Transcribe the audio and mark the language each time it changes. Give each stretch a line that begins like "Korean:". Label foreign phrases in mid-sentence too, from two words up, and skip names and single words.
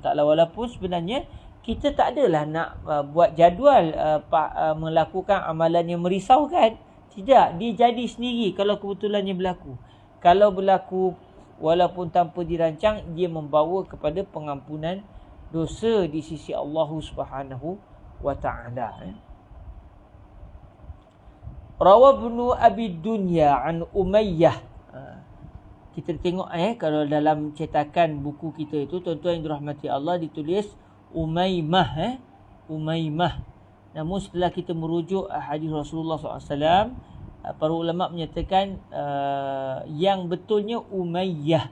Malay: Walaupun sebenarnya kita tak adalah nak buat jadual melakukan amalan yang merisaukan. Tidak, dia jadi sendiri kalau kebetulannya berlaku. Kalau berlaku walaupun tanpa dirancang, dia membawa kepada pengampunan dosa di sisi Allah
Arabic: سبحانه وتعالى. روى ابن أبي الدنيا عن أمية.
Malay: Kita tengok kalau dalam cetakan buku kita itu, tuan-tuan yang dirahmati Allah, ditulis Umaymah. Umaymah. Namun setelah kita merujuk hadis Rasulullah SAW, para ulama menyatakan yang betulnya Umayyah.